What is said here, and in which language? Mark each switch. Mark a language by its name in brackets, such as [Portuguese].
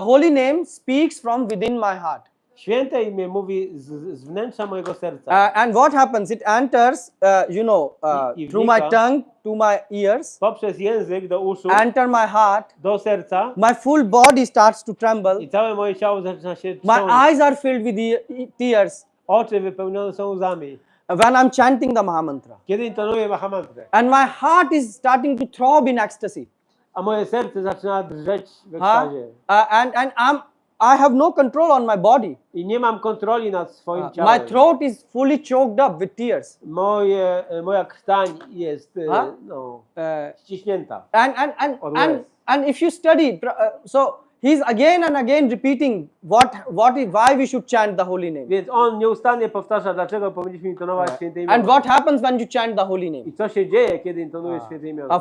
[English] The holy name speaks from within my heart. [Polish] Święte imię mówi z wnętrza mojego serca. [English] And what happens? It enters, through my tongue to my ears, [Polish] Poprzez język do uszu, [English] enter my heart. [Polish] do serca. [English] My full body starts to tremble. [Polish] I całe moje ciało zaczyna się [English] My [Polish] trząść. [English] eyes are filled with tears [Polish] Oczy wypełnione są łzami. [English] when I'm chanting the Mahamantra. [Polish] Kiedy intonuję Mahamantrę. [English] And my heart is starting to throb in ecstasy. [Polish] A moje serce zaczyna drżeć w ekstazie. [English] And I have no control on my body. [Polish] I nie mam kontroli nad swoim ciałem. [English] My throat is fully choked up with tears. [Polish] Moja krtań jest ściśnięta. [English] And if you study, so he's again and again repeating why we should chant the holy name. [Polish] Więc on nieustannie powtarza, dlaczego powinniśmy intonować święte imiona. [English] And what happens when you chant the holy name? [Polish] I co się dzieje, kiedy intonujesz święte imiona.